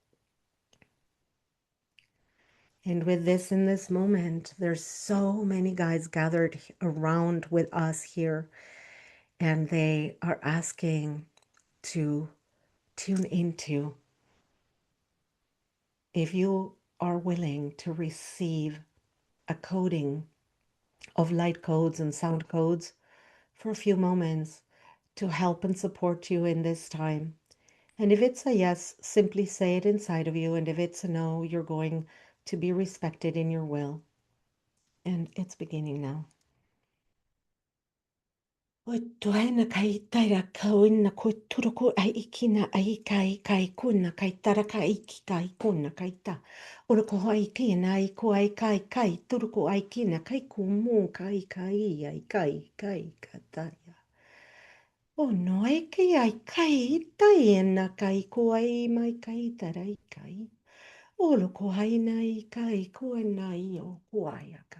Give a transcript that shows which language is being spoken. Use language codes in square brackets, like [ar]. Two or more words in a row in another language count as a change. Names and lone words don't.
[en] And with this, in this moment, there's so many guys gathered around with us here, and they are asking to tune into if you are willing to receive a coding of light codes and sound codes for a few moments to help and support you in this time. And if it's a yes, simply say it inside of you. And if it's a no, you're going to be respected in your will. And it's beginning now. O tuaina kai taira kauina ko turuku ai ikina ai kai kuna kai tara kai iki kai kuna kai ta. Ora ko ai kina ai ko ai kai turuku ai kina kai kumu kai ai kai kataya. O no ai kai taina kai ko ai mai kai tara ai kai. Olo ko hai nai kai ko nai o kuayaka.